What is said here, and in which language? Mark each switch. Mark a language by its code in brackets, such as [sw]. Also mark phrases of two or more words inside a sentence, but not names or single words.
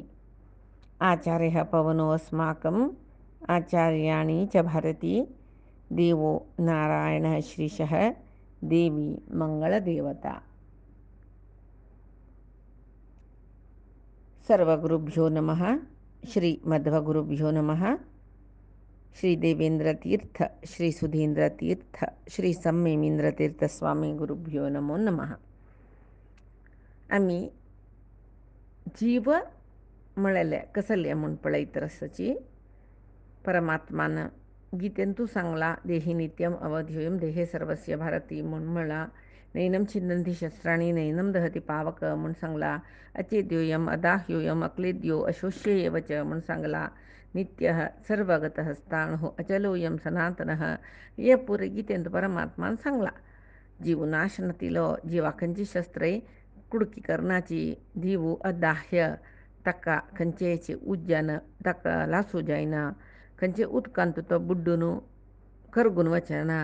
[sa] आचार्यः पवनो अस्माकम् आचार्याणि च भारती देवो नारायणः श्रीशः देवी मंगलदेवता। सर्वगुरुभ्यो नमः। श्री मध्वगुरुभ्यो नमः। श्री देवेंद्र तीर्थ श्री सुधींद्र तीर्थ श्री सम्मेमींद्र तीर्थ स्वामी गुरुभ्यो नमो नमः. [kok] आम्ही जीव म्हळेले कसले म्हूण पळयत आसाची परमात्मान गीतेंतू सांगला [sa] देहि नित्यम अवध्योयम देहे सर्वस्य भारती [kok] म्हूण म्हणला. [sa] नैनम छिन्नन्ति शस्त्राणि नैनम दहति पावक [kok] म्हूण सांगला. [sa] अचेद्योयम अदाह्योयम अक्लेद्यो अशोष्य एव च [kok] म्हूण सांगला. [sa] नित्यः सर्वगतः स्थाणुः अचलोयम सनातनः [kok] हे पुरे गीतेंत परमात्मान सांगला. जीव नाश नतिलो जीवा खंयची शस्त्रे कुडकी करणाची जीव अदाह्य ताका खंयचेच उज्जन ताका लासू जायना. खंयचे उदकांत तो बुड्डून करगून वचना.